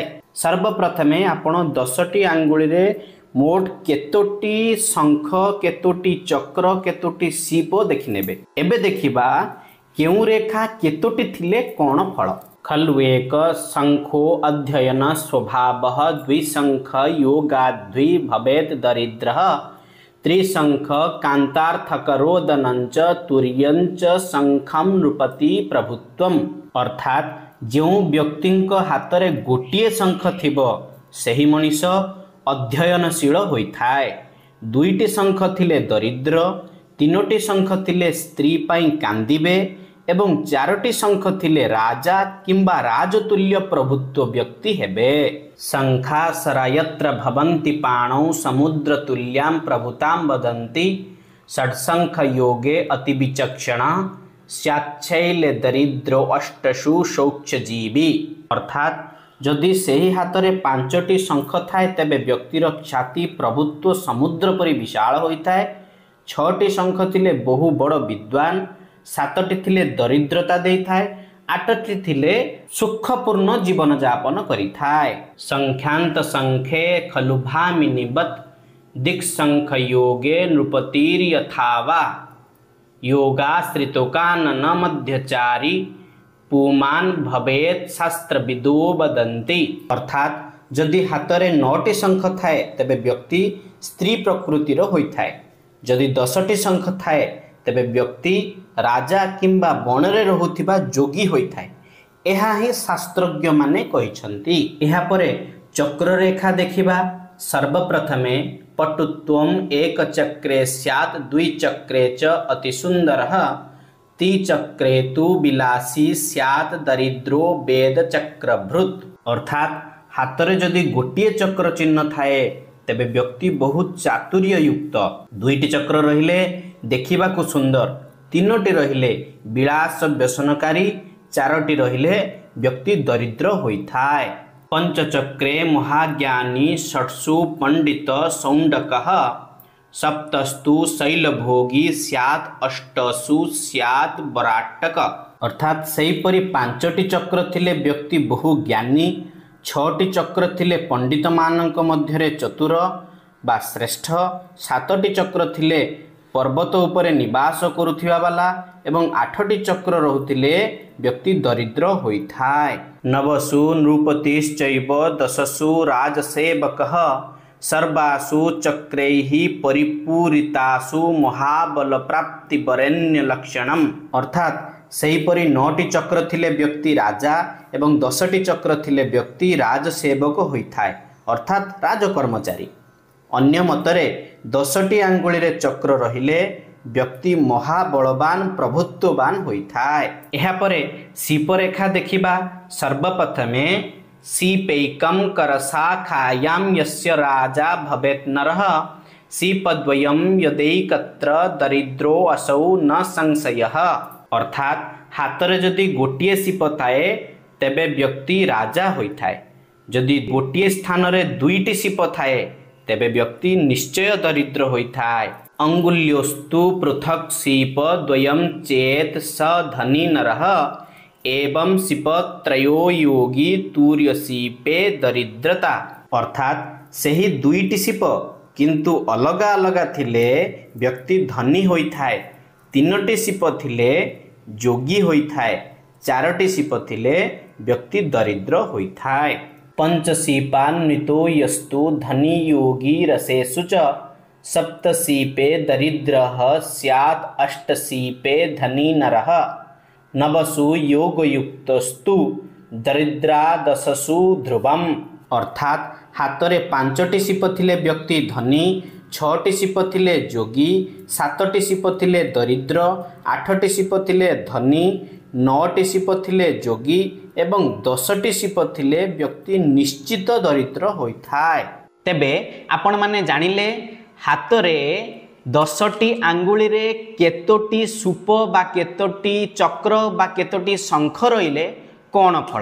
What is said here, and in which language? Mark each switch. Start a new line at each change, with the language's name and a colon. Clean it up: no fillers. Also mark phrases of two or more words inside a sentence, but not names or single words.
Odia: ସର୍ବପ୍ରଥମେ ଆପଣ 10ଟି ଆଙ୍ଗୁଳି ରେ ମୋଟ କେତୋଟି ଶଙ୍ଖ କେତୋଟି ଚକ୍ର କେତୋଟି ସୀପ ଦେଖିନେବେ। ଏବେ ଦେଖିବା କେଉଁ ରେଖା କେତୋଟି ଥିଲେ କେଉଁ ଫଳ।
Sanskrit: खलु एक शंखो अध्ययन स्वभावः द्विशंख योगाद्वि भवेत दरिद्रः त्रिशंख कांतार्थक रोदनंच तुर्यंच शंखम नृपति प्रभुत्वम।
Odia: ଅର୍ଥାତ ଯେଉଁ ବ୍ୟକ୍ତିଙ୍କ ହାତ ରେ ଗୋଟିଏ ଶଙ୍ଖ ଥିବ ସେହି ମନୁଷ୍ୟ ଅଧ୍ୟୟନଶୀଳ ହୋଇଥାଏ। ଦୁଇଟି ଶଙ୍ଖ ଥିଲେ ଦରିଦ୍ର, ତିନୋଟି ଶଙ୍ଖ ଥିଲେ ସ୍ତ୍ରୀ ପାଇଁ କାନ୍ଦିବେ ଏବଂ 4ଟି ଶଙ୍ଖ ଥିଲେ ରାଜା କିମ୍ବା ରାଜତୁଲ୍ୟ ପ୍ରଭୁତ୍ୱ ବ୍ୟକ୍ତି ହେବେ।
Sanskrit: शंखासरायत्र भवन्ति पाणौ समुद्र तुल्यां प्रभुतां वदन्ति षड्शंख योगे अति विचक्षणा स्याच्छैले दरिद्रो अष्टसु शौचजीवी।
Odia: ଅର୍ଥାତ ଯଦି ସେହି ହାତ ରେ 5ଟି ଶଙ୍ଖ ଥାଏ ତେବେ ବ୍ୟକ୍ତିର ଖ୍ୟାତି ପ୍ରଭୁତ୍ୱ ସମୁଦ୍ର ପରି ବିଶାଳ ହୋଇଥାଏ। 6ଟି ଶଙ୍ଖ ଥିଲେ ବହୁ ବଡ଼ ବିଦ୍ୱାନ, 7ଟି ଥିଲେ ଦରିଦ୍ରତା ଦେଇଥାଏ, 8ଟି ଥିଲେ ସୁଖପୂର୍ଣ୍ଣ ଜୀବନ ଯାପନ କରିଥାଏ।
Sanskrit: संख्यांत संखे खलु भामिनीवत् दिक्शंख योगे नृपतिर यथावा योगाश्रितोकानन मध्यचारी पुमान भवेत शास्त्रविदो वदन्ति।
Odia: ଅର୍ଥାତ ଯଦି ହାତ ରେ 9ଟି ଶଙ୍ଖ ଥାଏ ତେବେ ବ୍ୟକ୍ତି ସ୍ତ୍ରୀ ପ୍ରକୃତିର ହୋଇଥାଏ। ଯଦି 10ଟି ଶଙ୍ଖ ଥାଏ ତେବେ ବ୍ୟକ୍ତି ରାଜା କିମ୍ବା ବନରେ ରହୁଥିବା ଯୋଗୀ ହୋଇଥାଏ। ଏହା ହିଁ ଶାସ୍ତ୍ରଜ୍ଞ ମାନେ କହିଛନ୍ତି। ଏହା ପରେ ଚକ୍ର ରେଖା ଦେଖିବା।
Sanskrit: सर्वप्रथमे पटुत्वम एक चक्रे स्यात् द्विचक्रे च अति सुंदरः त्रिचक्रे तु विलासी स्यात् दरिद्रो वेद चक्रभृत।
Odia: ଅର୍ଥାତ ହାତ ରେ ଯଦି ଗୋଟିଏ ଚକ୍ର ଚିହ୍ନ ଥାଏ ତେବେ ବ୍ୟକ୍ତି ବହୁତ ଚାତୁର୍ଯ୍ୟ ଯୁକ୍ତ। 2ଟି ଚକ୍ର ରହିଲେ ଦେଖିବା କୁ ସୁନ୍ଦର, 3ଟି ରହିଲେ ବିଳାସ ବ୍ୟସନକାରୀ, 4ଟି ରହିଲେ ବ୍ୟକ୍ତି ଦରିଦ୍ର ହୋଇଥାଏ।
Sanskrit: पंचचक्रे महाज्ञानी षट्सु पंडित सौंडकः सप्तस्तु शैलभोगी स्यात् अष्टसु स्यात् बराटक।
Odia: ଅର୍ଥାତ ସେହିପରି 5ଟି ଚକ୍ର ଥିଲେ ବ୍ୟକ୍ତି ବହୁ ଜ୍ଞାନୀ, 6ଟି ଚକ୍ର ଥିଲେ ପଣ୍ଡିତ ମାନଙ୍କ ମଧ୍ୟରେ ଚତୁର ବା ଶ୍ରେଷ୍ଠ, 7ଟି ଚକ୍ର ଥିଲେ ପର୍ବତ ଉପରେ ନିବାସ କରୁଥିବା ବାଲା ଏବଂ 8ଟି ଚକ୍ର ରହୁଥିଲେ ବ୍ୟକ୍ତି ଦରିଦ୍ର ହୋଇଥାଏ।
Sanskrit: नवसु नृपतिश्चैव दशसु राजसेवकः सर्वासु चक्रैः परिपूरितासु महाबल प्राप्ति वरेण्य लक्षणम।
Odia: ଅର୍ଥାତ ସେହିପରି 9ଟି ଚକ୍ର ଥିଲେ ବ୍ୟକ୍ତି ରାଜା ଏବଂ 10ଟି ଚକ୍ର ଥିଲେ ବ୍ୟକ୍ତି ରାଜସେବକ ହୋଇଥାଏ, ଅର୍ଥାତ ରାଜକର୍ମଚାରୀ। ଅନ୍ୟ ମତରେ 10ଟି ଆଙ୍ଗୁଳି ରେ ଚକ୍ର ରହିଲେ ବ୍ୟକ୍ତି ମହାବଳବାନ ପ୍ରଭୁତ୍ୱବାନ ହୋଇଥାଏ। ଏହା ପରେ ସୀପରେଖା ଦେଖିବା।
Sanskrit: सर्वप्रथमे सीपैकं करशाखायां यस्य राजा भवेत् नरः सीपद्वयं यदैकत्र दरिद्रो असौ न संशयः।
Odia: ଅର୍ଥାତ ହାତରେ ଯଦି ଗୋଟିଏ ସୀପ ଥାଏ ତେବେ ବ୍ୟକ୍ତି ରାଜା ହୋଇଥାଏ। ଯଦି ଗୋଟିଏ ସ୍ଥାନ ରେ ଦୁଇଟି ସୀପ ଥାଏ ତେବେ ବ୍ୟକ୍ତି ନିଶ୍ଚୟ ଦରିଦ୍ର ହୋଇଥାଏ।
Sanskrit: अंगुल्योस्तु पृथक सीप द्वयं चेत स धनी नरः एवं सीपत्रयो योगी तूर्य सीपे दरिद्रता।
Odia: ଅର୍ଥାତ ସେହି ଦୁଇଟି ସୀପ କିନ୍ତୁ ଅଲଗା ଅଲଗା ଥିଲେ ବ୍ୟକ୍ତି ଧନୀ ହୋଇଥାଏ। ତିନୋଟି ସୀପ ଥିଲେ ଯୋଗୀ ହୋଇଥାଏ। ଚାରୋଟି ସୀପ ଥିଲେ ବ୍ୟକ୍ତି ଦରିଦ୍ର ହୋଇଥାଏ।
Sanskrit: पंचसीपान्वितो यस्तु धनी योगी रसेषु च सप्तसीपे दरिद्रः स्यात् अष्टसीपे धनी नरः नवसु योगयुक्तस्तु दरिद्रादशसु ध्रुवम्।
Odia: ଅର୍ଥାତ ହାତରେ ପାଞ୍ଚଟି ସୀପ ଥିଲେ ବ୍ୟକ୍ତି ଧନୀ, ଛଅଟି ସୀପ ଥିଲେ ଯୋଗୀ, ସାତଟି ସୀପ ଥିଲେ ଦରିଦ୍ର, ଆଠଟି ସୀପ ଥିଲେ ଧନୀ, ନଅଟି ସୀପ ଥିଲେ ଯୋଗୀ ଏବଂ 10ଟି ସୀପ ଥିଲେ ବ୍ୟକ୍ତି ନିଶ୍ଚିତ ଦରିଦ୍ର ହୋଇଥାଏ। ତେବେ ଆପଣ ମାନେ ଜାଣିଲେ ହାତରେ 10ଟି ଆଙ୍ଗୁଳି ରେ କେତୋଟି ସୂପ ବା କେତୋଟି ଚକ୍ର ବା କେତୋଟି ଶଙ୍ଖ ରହିଲେ କେଉଁ ଫଳ।